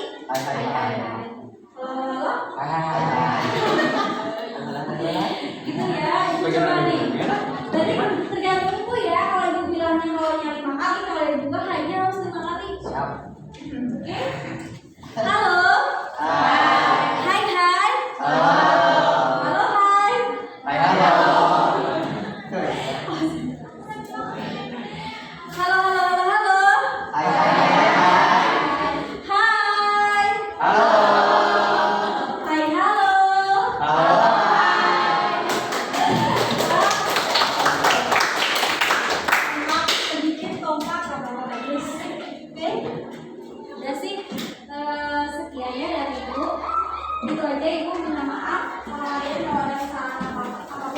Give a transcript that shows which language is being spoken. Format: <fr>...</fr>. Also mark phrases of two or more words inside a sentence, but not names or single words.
<id>Hai, hai, hai. kalau halo, Hai. gitu ya. Ibu coba nih. Jadi tergantung ibu ya. Kalau ibu bilangnya halonya 5 kali, kalau ibu juga hanya harus 5 kali. Siap. Oke. Halo. Hai. Hai hai. Halo. Halo hai. Hai, halo. Halo halo halo. Hai, hai, hai, hai. Hai. Halo. Hai halo. Halo. Sedikit kompak sama bagus. Oke. Udah sih sekian ya dari ibu. Itu aja ibu minta maaf kalau kalian kalau ada kesalahan apapun.</id>